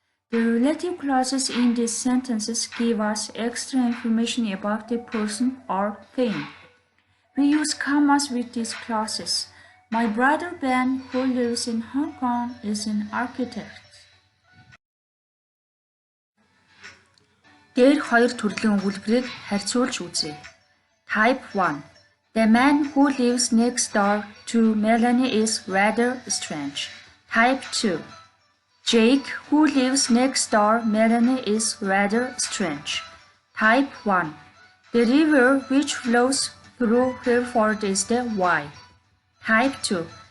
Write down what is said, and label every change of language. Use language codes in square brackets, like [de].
[en] The relative clauses in these sentences give us extra information about the person or thing. We use commas with these clauses. My brother Ben, who lives in Hong Kong, is an architect. [mn] Дээр хоёр төрлийн өгүүлбэрийг харьцуулж үзье. [en] Type 1. The man who lives next door to Melanie is rather strange. Type 2. Jake, who lives next door Melanie, is rather strange. Type 1. The river which flows through Hereford is the Wye. Type 2.